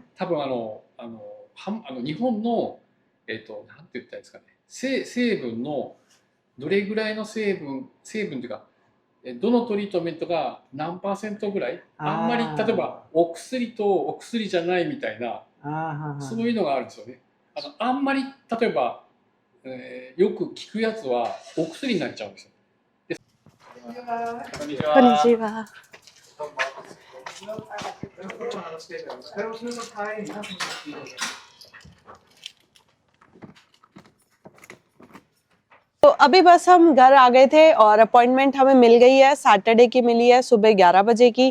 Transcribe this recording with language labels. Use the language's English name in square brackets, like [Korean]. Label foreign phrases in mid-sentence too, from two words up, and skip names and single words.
[Japanese] 多分日本の、なんて言ったらいいですかね、成分の、どれぐらいの成分というか、どのトリートメントが何%ぐらい、あんまり、例えば、お薬とお薬じゃないみたいな、そういうのがあるんですよね。あんまり、例えば、よく聞くやつは、お薬になっちゃうんですよ。こんにちは。 [Hindi] konnichiwa तो अभी बस हम घर आ गए थे और अपॉइंटमेंट हमें मिल गई है, सैटरडे की मिली है सुबह 11 बजे की।